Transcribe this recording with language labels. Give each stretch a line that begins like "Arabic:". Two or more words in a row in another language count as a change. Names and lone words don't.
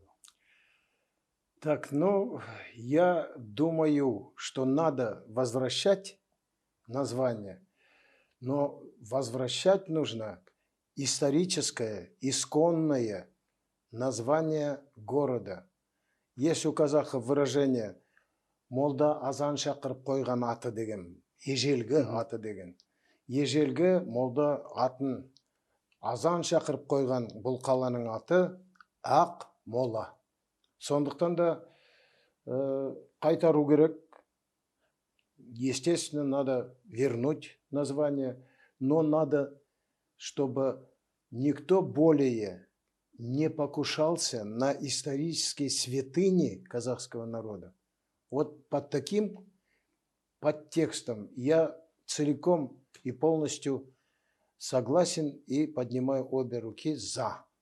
Russian: Так, я думаю, что надо возвращать название, но возвращать нужно историческое, исконное название города. Есть у казахов выражение
Kazakh: «Молда азан шақырып қойған аты» деген, ежелгі аты деген. Ежелгі молда атын азан шақырып қойған бұл қаланың аты Ақ Мола. Сондықтан да қайтару керек.
Russian: Естественно, надо вернуть название, но надо, чтобы никто более не покушался на исторические святыни казахского народа. Вот под таким подтекстом я целиком и полностью согласен и поднимаю обе руки за.